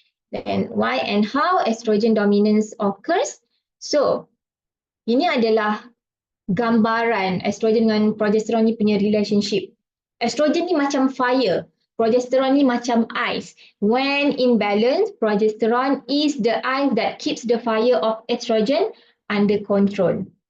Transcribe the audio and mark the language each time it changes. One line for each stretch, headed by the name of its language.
English: Then why and how estrogen dominance occurs?
Malay: So, ini adalah gambaran estrogen dengan progesteron ni punya relationship. Estrogen ni macam fire, progesteron ni macam ice.
English: When in balance, progesterone is the ice that keeps the fire of estrogen under control.